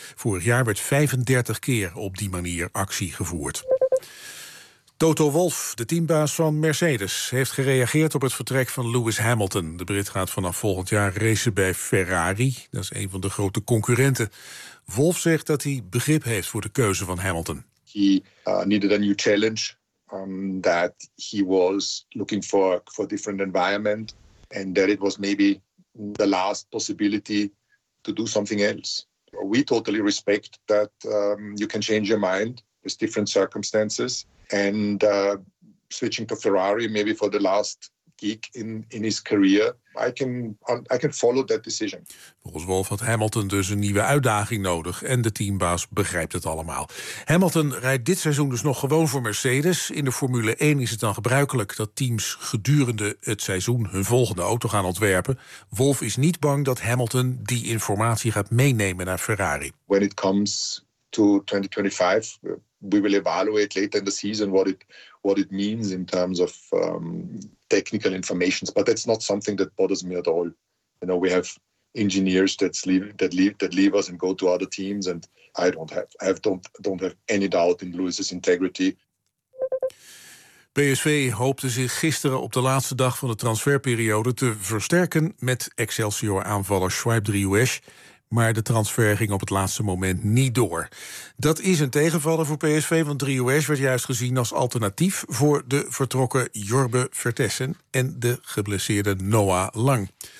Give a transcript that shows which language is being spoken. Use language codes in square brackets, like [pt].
[nl] Vorig jaar werd 35 keer op die manier actie gevoerd. Toto Wolff, de teambaas van Mercedes, heeft gereageerd op het vertrek van Lewis Hamilton. De Brit gaat vanaf volgend jaar racen bij Ferrari. Dat is een van de grote concurrenten. Wolff zegt dat hij begrip heeft voor de keuze van Hamilton. [en] He needed a new challenge. That he was looking for a different environment. And that it was maybe the last possibility to do something else. We totally respect that you can change your mind with different circumstances. And switching to Ferrari maybe for the last gig in his career I can follow that decision. [nl] Volgens Wolf had Hamilton dus een nieuwe uitdaging nodig. En de teambaas begrijpt het allemaal. Hamilton rijdt dit seizoen dus nog gewoon voor Mercedes. In de Formule 1 is het dan gebruikelijk dat teams gedurende het seizoen hun volgende auto gaan ontwerpen. Wolf is niet bang dat Hamilton die informatie gaat meenemen naar Ferrari. [en] When it comes to 2025, we will evaluate later in the season what it means in terms of technical information, but that's not something that bothers me at all. You know, we have engineers that leave us and go to other teams, and I don't have any doubt in Lewis's integrity. [nl] PSV hoopte zich gisteren op de laatste dag van de transferperiode te versterken met Excelsior-aanvaller Swipe Driouech. Maar de transfer ging op het laatste moment niet door. Dat is een tegenvaller voor PSV, want Driouech werd juist gezien als alternatief voor de vertrokken Jorbe Vertessen en de geblesseerde Noah Lang.